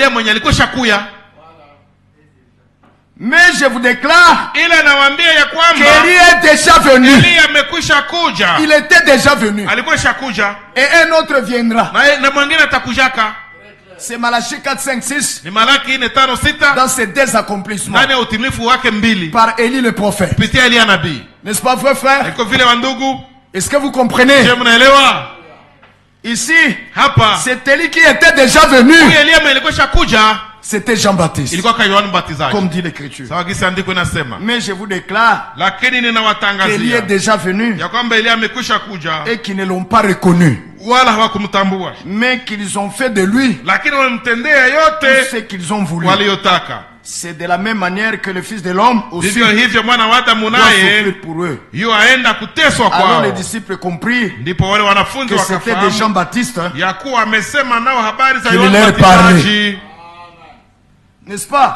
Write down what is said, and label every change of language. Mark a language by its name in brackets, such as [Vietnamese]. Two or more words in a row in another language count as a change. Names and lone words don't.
[French] Mais je vous déclare qu'Élie est déjà venu. Il était déjà venu. Et un autre viendra. C'est Malachie 4, 5, 6. [Swahili] Ni Malaki 4, 5, 6. [French] Dans ces deux accomplissements. [Swahili] Ndani ya utimilifu wake mbili. [French] Par Élie le prophète. [Swahili] Kupitia Elia nabii. [French] N'est-ce pas vrai frère? [Swahili] Iko vile wandugu. [French] Est-ce que vous comprenez? [Swahili] Je mnaelewa? [French] Ici, [Swahili] hapa, [French] c'est Élie qui était déjà venu. [Swahili] Huyu Elia alikwisha kuja. [French] C'était Jean-Baptiste. [Swahili] Ilikuwa kwa Yohana Mbatizaji. [French] Comme dit l'Écriture. [Swahili] Sawa gisi andiko inasema. [French] Mais je vous déclare, [Swahili] lakini ninawatangazia, [French] Élie est déjà venu. [Swahili] Ya kwamba Elia amekwisha kuja. [French] Et qu'ils ne l'ont pas reconnu. [Swahili] Wala hawakumtambua. [French] Mais qu'ils ont fait de lui. [Swahili] Lakini wamemtendea yote [French] tout ce qu'ils ont voulu. [Swahili] Waliyotaka. [French] C'est de la même manière que le Fils de l'homme aussi doit souffrir pour eux. Alors les disciples comprirent que c'était de Jean-Baptiste qu'il leur parlait. N'est-ce pas?